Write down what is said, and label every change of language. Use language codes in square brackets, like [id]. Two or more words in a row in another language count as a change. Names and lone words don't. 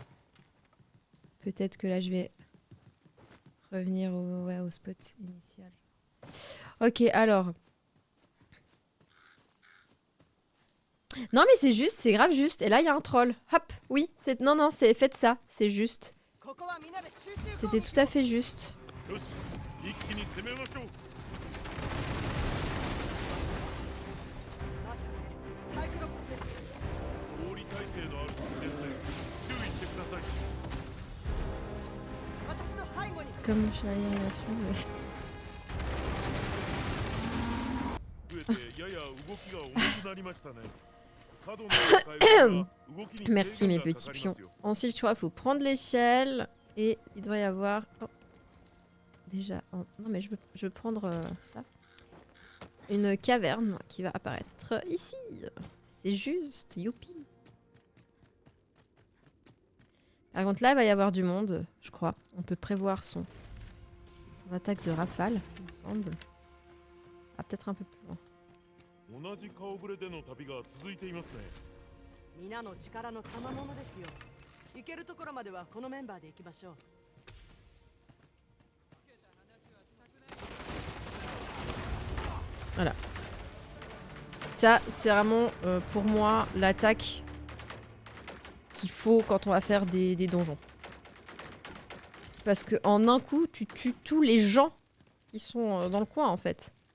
[fr] Peut-être que là, je vais revenir au spot initial. Ok, alors... Non, mais c'est juste, c'est grave juste. Et là, il y a un troll. Hop, oui. Non, non, c'est faites ça. C'est juste. C'était tout à fait juste. [ja] よし一気に攻めましょう 氷耐性のある敵ですね注意してください [fr] Comme chez l'animation. [ja] 増えてやや動きが重くなりましたね角の使い方が動きに [fr] Merci [ja] 制 [fr] mes [ja] 限がかか [fr] petits [ja] り [fr] pions. [ja] ますよ [fr] Ensuite, je crois qu'il faut prendre l'échelle. Et il doit y avoir... Oh. Déjà... oh, non, mais je veux prendre ça. Une caverne qui va apparaître ici. C'est juste. Youpi. Par contre, là, il va y avoir du monde, je crois. On peut prévoir son attaque de rafale, il me semble. Ah, peut-être un peu plus loin. [ja] 同じ顔ぶれでの旅が続いていますね皆の力の賜物ですよ行けるところまではこのメンバーで行きましょう [fr] Voilà. Ça, c'est vraiment, pour moi, l'attaque qu'il faut quand on va faire des donjons. Parce que en un coup, tu tues tous les gens qui sont dans le coin, en fait.